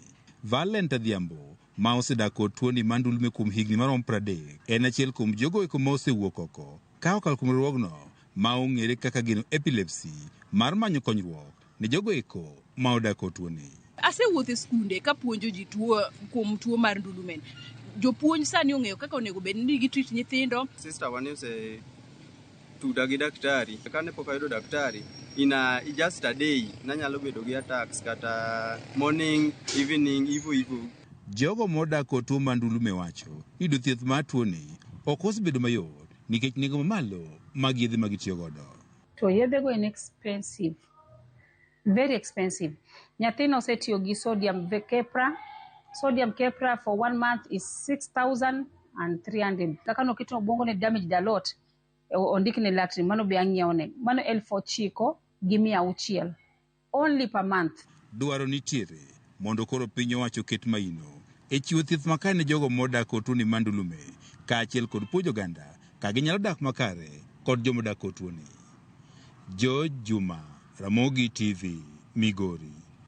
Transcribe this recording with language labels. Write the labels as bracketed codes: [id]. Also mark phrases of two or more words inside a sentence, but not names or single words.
[luo] Valent Adhiambo ma osedak kod tuoni mar ndulme kuom higni maromo 30 en achiel kuom jogoeko ma osewuok oko ka okalo kuom riwruogno ma ong'ere kaka geno epilepsy mar manyo konyruok ne jogoeko ma odak kod tuoni. Asewuotho e skunde ka puonjo ji kuom tuo mar ndulme. Jopuonj sani ong'eyo kaka onego bed ni gitreat nyithindo. Sister wane ose tuda gi daktari. Kane pok ayudo daktari, [en] just a day [luo] nanyalo bedo gi [en] attacks kata morning, evening, ivo. [luo] Jogo modak kod tuo mar ndulme wacho yudo thieth mar tuoni ok osebedo mayot nikech nengo mamalo mag yedhe ma gitiyo godo. To yedhe go [en] inexpensive, very expensive. [luo] Nyathino osetiyo gi sodium kepra [en] for 1 month is 6,300. [luo] Kaka noketo obwongo ne [en] damage a lot. [luo] Ondikne latri mano be ang'iewne mano 9,600 [en] only per month. [luo] Dwaro nitiere mondo koro piny owacho ket maino e chiwo thieth makare ne jogo modak kod tuoni mar ndulme kaachiel kod puonjo oganda ka ginyalo dak makare kod jomodak kod tuoni. George Juma, Ramogi TV, Migori.